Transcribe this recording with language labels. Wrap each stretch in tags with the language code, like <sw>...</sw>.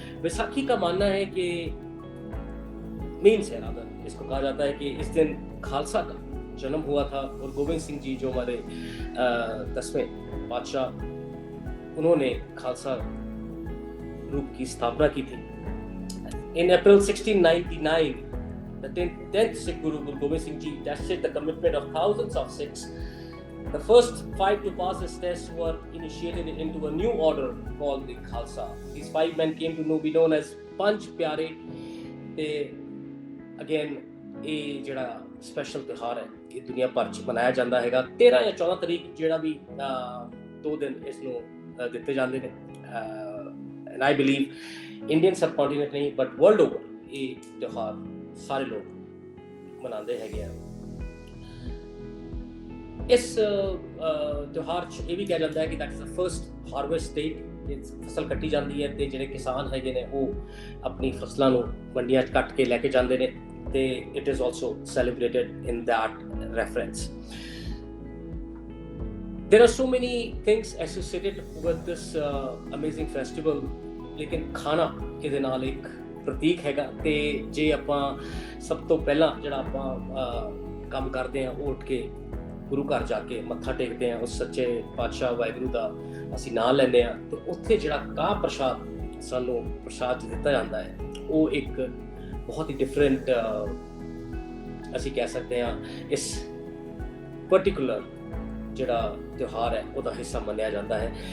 <hi>वैसाखी का मानना है कि मीन्स है रादर, इसको कहा जाता है कि इस दिन खालसा का जन्म हुआ था और गोविंद सिंह जी जो हमारे 10वें बादशाह, उन्होंने खालसा ग्रुप की स्थापना की थी।</hi> <en>In April 1699 the 10th Sikh Guru Gobind Singh Ji tested the commitment of thousands of Sikhs. The first 5 to pass this test were initiated into a new order called the Khalsa. These 5 men came to be known as Panch Pyare.</en> <pa>ਤੇ again ਇਹ ਜਿਹੜਾ special ਤਿਉਹਾਰ ਹੈ ਇਹ ਦੁਨੀਆ ਭਰ 'ਚ ਮਨਾਇਆ ਜਾਂਦਾ ਹੈਗਾ। 13 ਜਾਂ 14 ਤਰੀਕ ਜਿਹੜਾ ਵੀ 2 ਦਿਨ ਇਸ ਨੂੰ ਦਿੱਤੇ ਜਾਂਦੇ ਨੇ।</pa> <en>and I believe Indian subcontinent</en> <pa>ਨਹੀਂ</pa> <en>but world over</en> <pa>ਇਹ ਤਿਉਹਾਰ ਸਾਰੇ ਲੋਕ ਮਨਾਉਂਦੇ ਹੈਗੇ ਆ। ਇਸ ਤਿਉਹਾਰ 'ਚ ਇਹ ਵੀ ਕਿਹਾ ਜਾਂਦਾ ਹੈ ਕਿ</pa> <en>that is the first harvest date।</en> <pa>ਫਸਲ ਕੱਟੀ ਜਾਂਦੀ ਹੈ ਤੇ ਜਿਹੜੇ ਕਿਸਾਨ ਹੈਗੇ ਨੇ ਉਹ ਆਪਣੀ ਫਸਲਾਂ ਨੂੰ ਮੰਡੀਆਂ 'ਚ ਕੱਟ ਕੇ ਲੈ ਕੇ ਜਾਂਦੇ ਨੇ ਤੇ</pa> <en>it is also celebrated in that reference. There are so many things associated with this amazing festival,</en> <pa>ਲੇਕਿਨ ਖਾਣਾ ਇਹਦੇ ਨਾਲ ਇੱਕ ਪ੍ਰਤੀਕ ਹੈਗਾ। ਤੇ ਜੇ ਆਪਾਂ ਸਭ ਤੋਂ ਪਹਿਲਾਂ ਜਿਹੜਾ ਆਪਾਂ ਕੰਮ ਕਰਦੇ ਹਾਂ ਉਹ ਉੱਠ ਕੇ ਗੁਰੂ ਘਰ ਜਾ ਕੇ ਮੱਥਾ ਟੇਕਦੇ ਹਾਂ, ਉਸ ਸੱਚੇ ਪਾਤਸ਼ਾਹ ਵਾਹਿਗੁਰੂ ਦਾ ਅਸੀਂ ਨਾਂ ਲੈਂਦੇ ਹਾਂ ਤੇ ਉੱਥੇ ਜਿਹੜਾ ਕੜਾਹ ਪ੍ਰਸ਼ਾਦ ਸਾਨੂੰ ਪ੍ਰਸ਼ਾਦ ਦਿੱਤਾ ਜਾਂਦਾ ਹੈ ਉਹ ਇੱਕ ਬਹੁਤ ਹੀ ਡਿਫਰੈਂਟ ਅਸੀਂ ਕਹਿ ਸਕਦੇ ਹਾਂ ਇਸ ਪਰਟੀਕੂਲਰ ਜਿਹੜਾ ਤਿਉਹਾਰ ਹੈ ਉਹਦਾ ਹਿੱਸਾ ਮੰਨਿਆ ਜਾਂਦਾ ਹੈ।</pa>